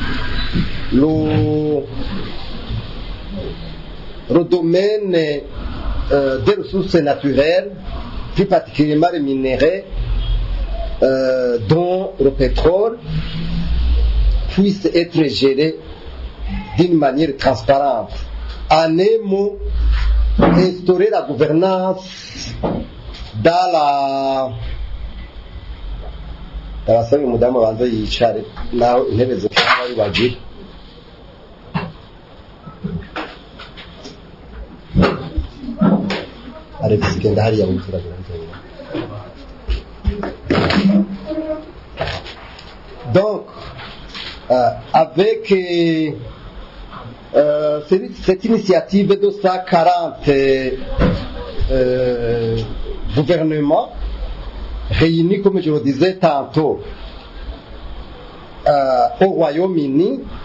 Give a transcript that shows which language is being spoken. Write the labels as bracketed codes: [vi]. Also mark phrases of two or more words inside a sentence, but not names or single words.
[fr] le domaine des ressources naturelles, plus particulièrement les minéraux, dont le pétrole, puisse être géré d'une manière transparente. En un mot, instaurer la gouvernance dans la [rw] abasaba umudamu banza yicare naho intebe zifite bari bagira Alex genda hariya muturagira. [fr] Donc avec cette initiative de 140 gouvernements réunis, comme je le disais tantôt, au Royaume-Uni,